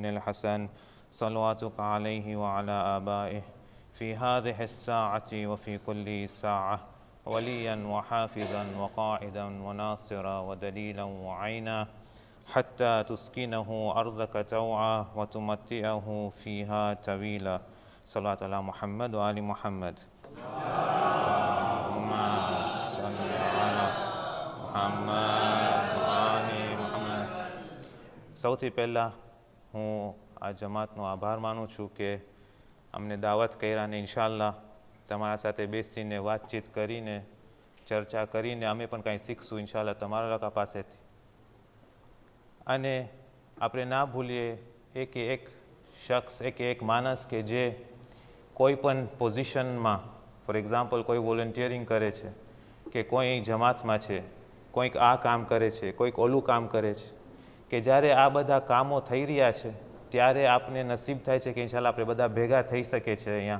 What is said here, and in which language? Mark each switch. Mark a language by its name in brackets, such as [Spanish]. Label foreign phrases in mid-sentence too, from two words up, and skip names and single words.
[Arabic] الحسن صلواتك عليه وعلى آبائه في هذه الساعة وفي كل ساعة وليا وحافظا وقائدا وناصرا ودليلا وعينا حتى تسكنه أرضك توعا وتمتئه فيها طويلا صلاة على محمد وآل محمد اللهم صل على محمد وآل محمد. [Gujarati] સૌથી પહેલાં હું આ જમાતનો આભાર માનું છું કે અમને દાવત કર્યા અને ઇન્શાઅલ્લાહ તમારા સાથે બેસીને વાતચીત કરીને ચર્ચા કરીને અમે પણ કંઈ શીખશું ઇન્શાઅલ્લાહ તમારા લોકો પાસેથી. અને આપણે ના ભૂલીએ એક શખ્સ એક માણસ કે જે કોઈ પણ પોઝિશનમાં [English] for example [Gujarati] કોઈ વોલન્ટિયરિંગ કરે છે કે કોઈ જમાતમાં છે, કોઈક આ કામ કરે છે, કોઈક ઓલું કામ કરે છે, કે જ્યારે આ બધા કામો થઈ રહ્યા છે ત્યારે આપને નસીબ થાય છે કે ઇન્શાઅલ્લાહ આપણે બધા ભેગા થઈ શકે છે અહીંયા.